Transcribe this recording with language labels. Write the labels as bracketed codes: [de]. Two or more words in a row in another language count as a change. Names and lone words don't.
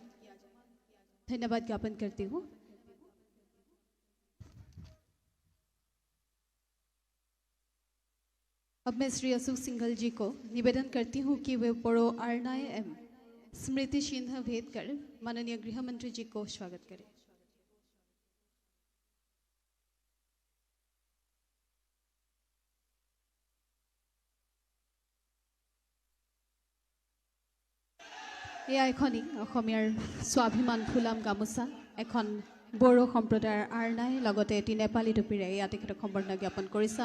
[hi] धन्यवाद ज्ञापन करती हूँ। अब मैं श्री अशोक सिंघल जी को निवेदन करती हूँ कि वे पड़ो आरनाय एम स्मृति चिन्ह भेद कर माननीय गृह मंत्री जी को स्वागत करें। [as] এয়া এখনি অসমীয়াৰ স্বাভিমান ফুলাম গামোচা এখন বড়ো সম্প্ৰদায়ৰ আৰনাই লগতে এটি নেপালী টুপিৰে এয়া তেখেতক সম্বৰ্ধনা জ্ঞাপন কৰিছোঁ।